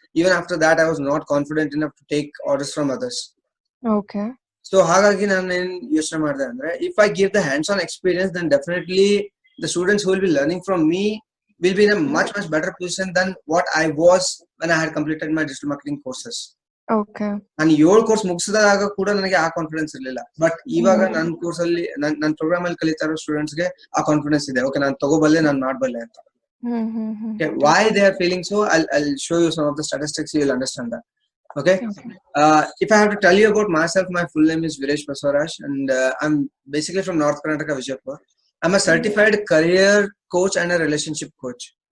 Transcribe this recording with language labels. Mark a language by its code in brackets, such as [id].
[en] Even after that, I was not confident enough to take orders from others. Okay. So [kn] ಹಾಗಾಗಿ ನಾನು ಏನ್ ಯೋಚನೆ ಮಾಡಿದೆ ಅಂದ್ರೆ, [en] if I give the hands-on experience, then definitely the students who will be learning from me will be in a much better position than what I was when I had completed my digital marketing courses. Okay. [kn] ನಾನು 7 course ಮುಗಿಸಿದಾಗ ಕೂಡ ನನಗೆ ಆ confidence ಇರಲಿಲ್ಲ. But ಇವಾಗ ನನ್ನ course ಅಲ್ಲಿ ನನ್ನ program ಅಲ್ಲಿ ಕಲಿತಾ ಇರೋ ಸ್ಟೂಡೆಂಟ್ಸ್ ಗೆ ಆ ಕಾನ್ಫಿಡೆನ್ಸ್ ಇದೆ. ಓಕೆ, ನಾನು ತಗೋಬಲ್ಲೆ, ನಾನು ಮಾಡಬಲ್ಲೆ ಅಂತ. [en] Okay, why they are feeling so, I'll show you some of the statistics, you will understand that. Okay. If I have to tell you about myself, my full name is Viresh Baswaraj and I'm basically from North Karnataka, Vijaypur. I'm a certified career coach and a relationship coach.